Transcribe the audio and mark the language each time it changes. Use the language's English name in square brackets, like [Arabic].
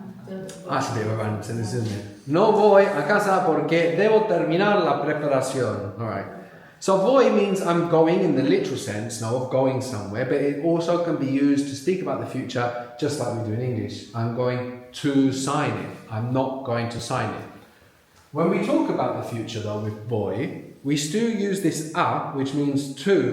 [English] It's a bit of a random sentence, isn't it? [Spanish] No voy a casa porque debo terminar la preparación. [English] Alright. So voy means I'm going in the literal sense, no, of going somewhere, but it also can be used to speak about the future just like we do in English. I'm going to sign it. I'm not going to sign it. When we talk about the future though with voy, we still use this a, which means to.